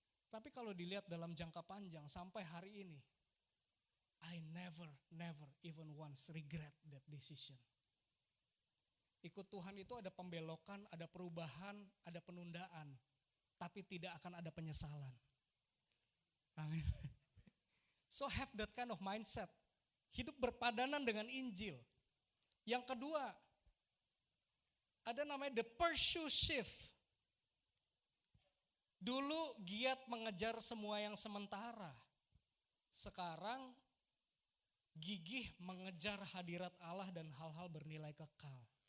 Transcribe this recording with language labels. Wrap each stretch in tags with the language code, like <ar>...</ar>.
<id>Tapi kalau dilihat dalam jangka panjang sampai hari ini,</id> <en>I never even once regret that decision.</en> <id>Ikut Tuhan itu ada pembelokan, ada perubahan, ada penundaan. Tapi tidak akan ada penyesalan. Amin.</id> <en>So have that kind of mindset.</en> <id>Hidup berpadanan dengan Injil. Yang kedua, ada namanya the pursuit shift. Dulu giat mengejar semua yang sementara. Sekarang gigih mengejar hadirat Allah dan hal-hal bernilai kekal.</id>